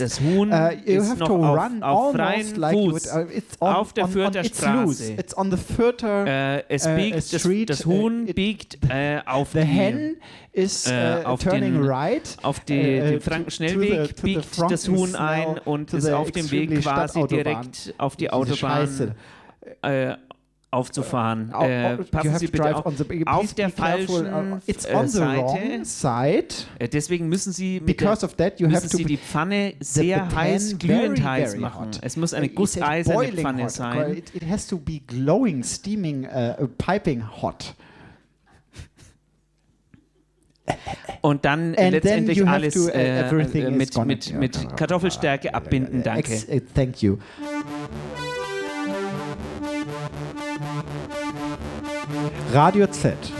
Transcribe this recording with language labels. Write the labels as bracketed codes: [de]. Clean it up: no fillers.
[de] Das Huhn ist noch auf freien Fuß. Auf der Fürther Straße. [en] It's on the Fürther Street. [de] Das Huhn biegt auf [en] the hen is turning right. [de] Auf den Frankenschnellweg biegt das Huhn ein und ist auf dem Weg quasi direkt auf die Autobahn aufzufahren. Passen Sie bitte auf der falschen Seite. Deswegen müssen Sie die Pfanne sehr heiß, glühend heiß machen. Es muss eine gusseiserne Pfanne sein. [en] It has to be glowing, steaming, piping hot. [de] Und dann letztendlich alles mit Kartoffelstärke abbinden. Danke. [en] Thank you. [de] Radio Z.